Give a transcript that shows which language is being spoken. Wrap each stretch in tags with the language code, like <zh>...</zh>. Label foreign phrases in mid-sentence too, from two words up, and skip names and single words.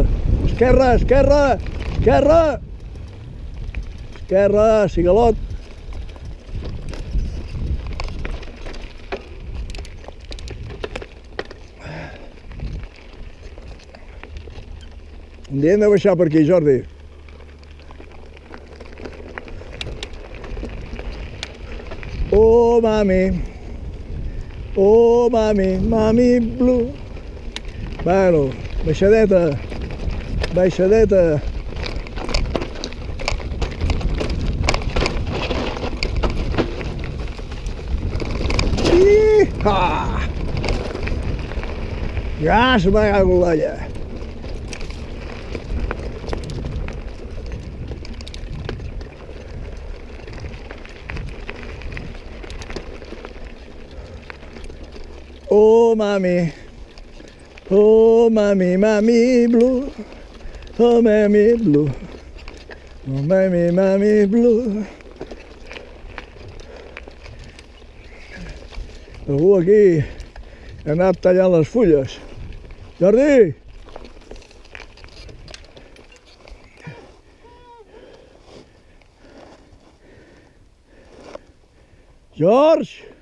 <ca>Esquerra, esquerra, esquerra. Esquerra, cigalot. Un dia hem de baixar per aquí, Jordi.</ca> <en>Oh, mami. Oh, mami, mami blue.</en> <ca>Bueno, baixadeta. Baixadeta. Iha! Ja se m'ha cagut l'alla.</ca> <en>Oh, mami. Oh, mami, mami blue. Oh, mami blue. Oh, mami, mami blue.</en> <ca>Algú aquí ha anat tallant les fulles. Jordi! George!</ca>